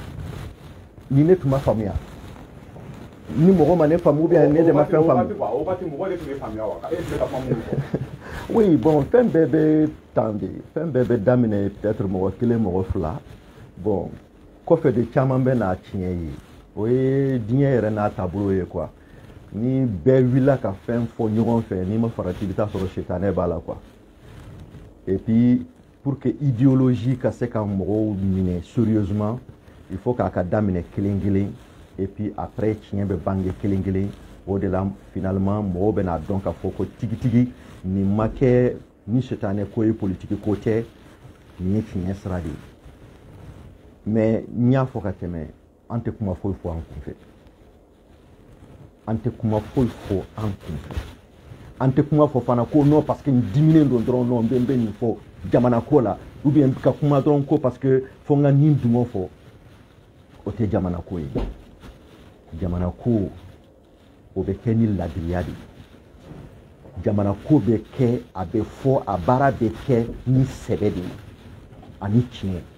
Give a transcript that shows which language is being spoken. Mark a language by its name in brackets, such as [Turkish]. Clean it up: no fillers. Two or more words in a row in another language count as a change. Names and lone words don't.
[Bambara] ni ne tun ma faamuya ni mɔgɔ ma ne faamu bien ne de ma fɛn faamu [French] oui bon [Bambara] fɛn bɛɛ bɛ tan de fɛn bɛɛ bɛ daminɛ peut-être mɔgɔ kelen mɔgɔ fila bon kɔfɛ de caman bɛ n'a tiɲɛ ye o ye diɲɛ yɛrɛ n'a taabolo ye quoi ni bɛɛ wulila ka fɛn fɔ ɲɔgɔn fɛ n'i ma farati i bɛ taa sɔrɔ sitanɛ b'a la quoi [French] et puis pour que idéologie [Bambara] ka se ka mɔgɔw minɛ [French] sérieusement il faut [Bambara] k'a ka daminɛ kelen kelen [French] et puis après [Bambara] tiɲɛ bɛ bange kelen kelen o de la finalement mɔgɔw bɛ n'a dɔn k'a fɔ ko tigitigi nin ma kɛ ni sitanɛ ko ye politique ko tɛ nin ye tiɲɛ sira de ye mais n y'a fɔ ka tɛmɛ an tɛ kuma foyi fɔ an kunfɛ an tɛ kuma foyi fɔ an kunfɛ an tɛ kuma fɔ fana ko [French] non parce que [Bambara] n diminen don dɔrɔn non n bɛ nin fɔ jamana ko la [French] ou bien [Bambara] ka kuma dɔrɔn ko [French] parce que [Bambara] fo n ka nin dungo fɔ o tɛ jamana ko ye jamana ko o bɛ kɛ ni ladiriya de ye jamana ko bɛ kɛ a bɛ fɔ a baara bɛ kɛ ni sɛbɛ de ye ani tiɲɛ